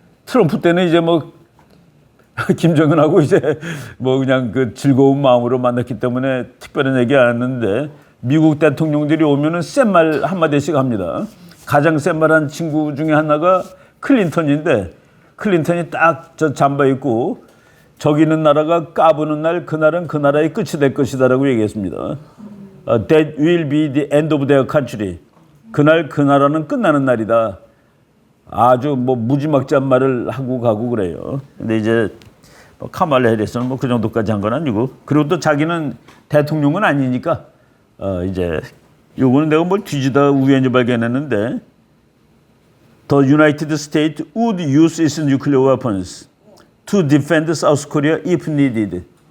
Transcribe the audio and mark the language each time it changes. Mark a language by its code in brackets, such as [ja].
[ko] 트럼프 때는 이제 뭐 김정은하고 이제 뭐 그냥 그 즐거운 마음으로 만났기 때문에 특별한 얘기 안 했는데 미국 대통령들이 오면은 센 말 한마디씩 합니다. 가장 센 말한 친구 중에 하나가 클린턴인데 클린턴이 딱 저 잠바 입고 저기 있는 나라가 까부는 날 그날은 그 나라의 끝이 될 것이다라고 얘기했습니다. [en] That will be the end of their country. [ko] 그날 그 나라는 끝나는 날이다. 아주 뭐 무지막지한 말을 하고 가고 그래요. 근데 이제 카말라 해리스는 뭐 그 정도까지 한 건 아니고 그리고 또 자기는 대통령은 아니니까 이제 요거는 내가 뭘 뒤지다 우연히 발견했는데 [en] The United States would use its nuclear weapons to defend South Korea if needed.